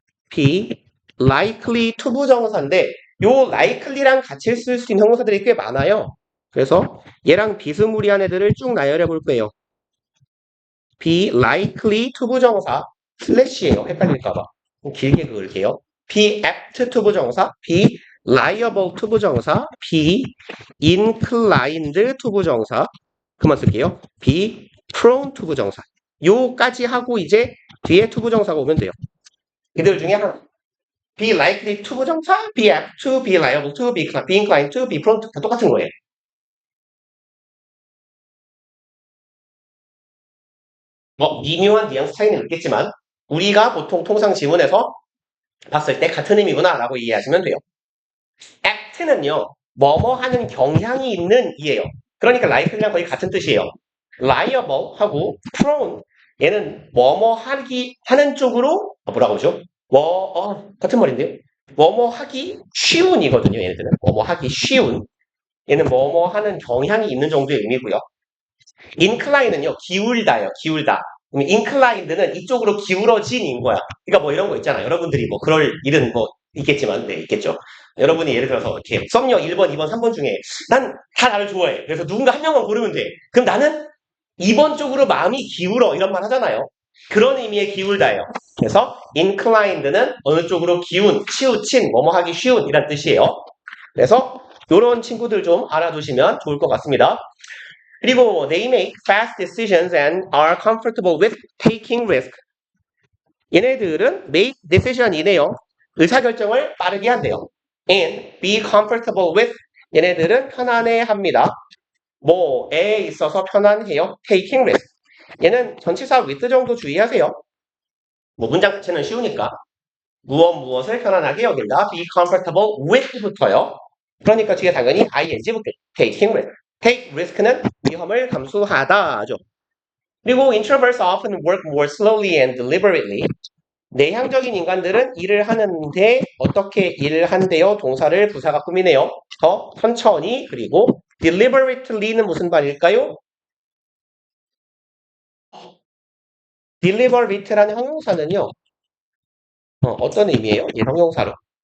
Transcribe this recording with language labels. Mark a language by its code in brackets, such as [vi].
[ko] be likely 투부정사인데 요 likely랑 같이 쓸 수 있는 형용사들이 꽤 많아요. 그래서 얘랑 비스무리한 애들을 쭉 나열해 볼 거예요. be likely 투부정사 슬래시예요. 헷갈릴까봐. 길게 그을게요. [en] be apt 투부정사, be liable 투부정사, be inclined 투부정사. [ko] 그만 쓸게요. [en] be prone 투부정사. [ko] 요까지 하고 이제 뒤에 투부정사가 오면 돼요. 이들 중에 하나. [en] be likely 투부정사, be apt to, be liable to, be inclined to, be prone to [ko] 다 똑같은 거예요. 미묘한 뉘앙스 차이는 있겠지만 우리가 보통 통상 지문에서 봤을 때 같은 의미구나 라고 이해하시면 돼요. act는요. 뭐뭐 하는 경향이 있는 이에요. 그러니까 likely랑 거의 같은 뜻이에요. liable 하고 prone 얘는 뭐뭐 하는 쪽으로 뭐라고 하죠? 같은 말인데요. 뭐뭐 하기 쉬운이거든요. 얘네들은 뭐뭐 하기 쉬운. 얘는 뭐뭐 하는 경향이 있는 정도의 의미고요. incline은요. 기울다예요. 기울다. 그럼 inclined는 이쪽으로 기울어진인 거야. 그러니까 뭐 이런 거 있잖아. 여러분들이 뭐 그럴 일은 뭐 있겠지만, 네, 있겠죠. 여러분이 예를 들어서 이렇게 썸녀 1번, 2번, 3번 중에 난 다 나를 좋아해. 그래서 누군가 한 명만 고르면 돼. 그럼 나는 2번 쪽으로 마음이 기울어. 이런 말 하잖아요. 그런 의미의 기울다예요. 그래서 inclined는 어느 쪽으로 기운, 치우친, 뭐뭐 하기 쉬운 이란 뜻이에요. 그래서 이런 친구들 좀 알아두시면 좋을 것 같습니다. [en] 그리고 they make fast decisions and are comfortable with taking risk. [ko] 얘네들은 [en] make decision [ko] 이네요. 의사결정을 빠르게 한대요. [en] and be comfortable with. [ko] 얘네들은 편안해합니다. 뭐에 있어서 편안해요. [en] taking risk. [ko] 얘는 전치사 with 정도 주의하세요. 뭐 문장 자체는 쉬우니까. 무엇을 편안하게 여긴다. [en] be comfortable with부터요. [ko] 그러니까 뒤에 당연히 ing 붙겠죠. [en] taking risk. [ko] take risk는 위험을 감수하다죠. [en] 그리고 introverts often work more slowly and deliberately. [ko] 내향적인 인간들은 일을 하는데 어떻게 일을 한대요? 동사를 부사가 꾸미네요. 더 천천히. 그리고 deliberately는 무슨 말일까요? deliberate라는 형용사는요. 어떤 의미예요? 이 형용사로.